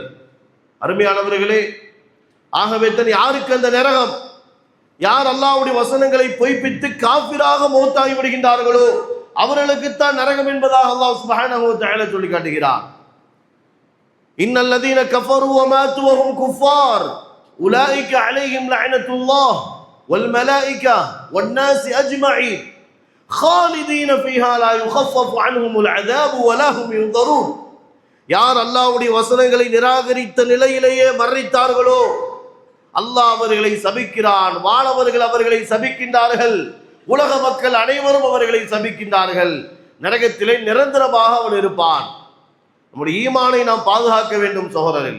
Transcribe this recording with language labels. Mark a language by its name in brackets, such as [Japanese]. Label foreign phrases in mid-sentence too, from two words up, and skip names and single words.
[Tamil] அருமையானவர்களே, ஆகவே தான் யாருக்கு அந்த நரகம், யார் அல்லாஹ்வுடைய வசனங்களை பொய்ப்பித்து காஃபிராக மௌத்தாகி விடுகின்றார்களோ அவர்களுக்குத்தான் நரகம் என்பதாக அல்லாஹ் [Arabic] سبحانه وتعالى [Tamil] சொல்லி காட்டுகிறார். [Arabic] إن الذين كفروا وماتوا وهم كفار أولئك عليهم لعنة الله والملائكة والناس أجمعين خالدين فيها لا يخفف عنهم العذاب ولا هم ينظرون. [Tamil] யார் அல்லாஹ்வுடைய வசனங்களை நிராகரித்த நிலையிலேயே மரணித்தார்களோ அல்லாஹ் அவர்களை சபிக்கிறான். வானவர்கள் அவர்களை சபிக்கின்றார்கள், உலக மக்கள் அனைவரும் அவர்களை சபிக்கின்றார்கள். நரகத்திலே நிரந்தரமாக அவன் இருப்பான். நம்முடைய ஈமானை நாம் பாதுகாக்க வேண்டும் சகோதரர்களே.